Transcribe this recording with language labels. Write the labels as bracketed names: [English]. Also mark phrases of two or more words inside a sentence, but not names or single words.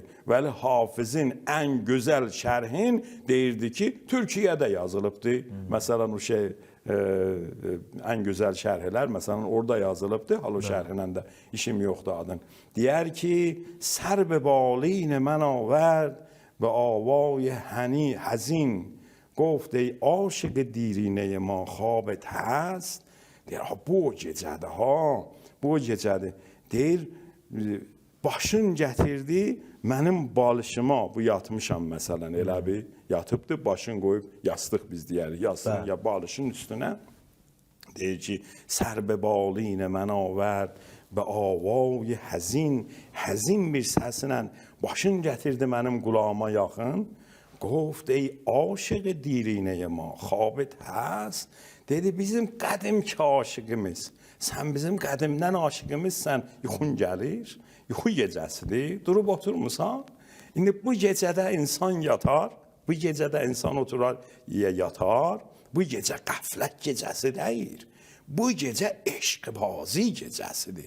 [Azerbaijani] Vəli Hafizin ən gözəl şərhin deyirdi ki, Türkiyədə yazılıbdır. Məsələn, o ən gözəl şərhlər, məsələn, orada yazılıbdır. Hal o şərhinə də işim yoxdur adın. Deyər ki, [Persian] سر بالین من آورد و آوای حزین. گفت ای عاشق دیرینه ما خوابت هست؟ [Azerbaijani] deyir, bu gecədir, bu gecədir. Deyir, başın gətirdi mənim balışıma, bu yatmışam məsələn, elə bir yatıbdır, başın qoyub, yastıq biz deyərik, yatsın ya balışın üstünə. Deyir ki, [Persian] سر بالین من آورد و آوای حزین [Azerbaijani] bir səsinlə başın gətirdi mənim qulağıma yaxın. [Persian] گفت ای عاشق دیرینه ما خوابت هست. [Azerbaijani] Dedi, bizim qədimki aşıqımız, sən bizim qədimdən aşıqımızsən, yuxun gəlir, yuxu gecəsidir, durub oturmuşsan. İndi bu gecədə insan yatar, bu gecədə insan oturar, yatar, bu gecə qəflət gecəsi deyil, bu gecə eşqbazi gecəsidir.